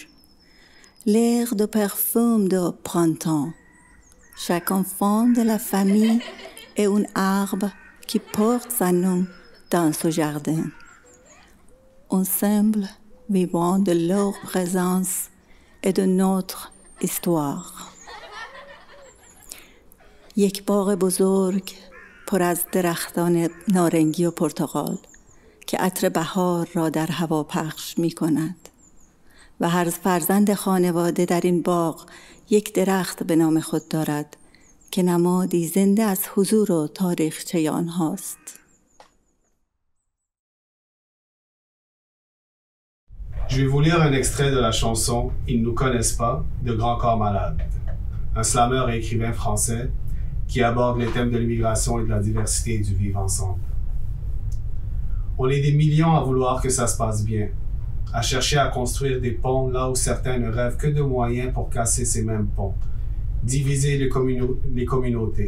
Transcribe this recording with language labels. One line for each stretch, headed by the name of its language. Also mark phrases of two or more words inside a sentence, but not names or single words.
French: L'air de parfum de printemps. Chaque enfant de la famille est un arbre qui porte son nom dans ce jardin. Ensemble, vivons de leur présence et de notre histoire.
Persian: یک باغ بزرگ پر از درختان نارنگی و پرتقال که عطر بهار را در هوا پخش می کند و هر فرزند خانواده در این باغ یک درخت به نام خود دارد که نمادی زنده از حضور و تاریخچه آنهاست.
French: Je vais vous lire un extrait de la chanson « Ils ne nous connaissent pas » de Grand Corps Malade, un slameur et écrivain français qui aborde les thèmes de l'immigration et de la diversité et du vivre ensemble. On est des millions à vouloir que ça se passe bien, à chercher à construire des ponts là où certains ne rêvent que de moyens pour casser ces mêmes ponts, diviser les communautés.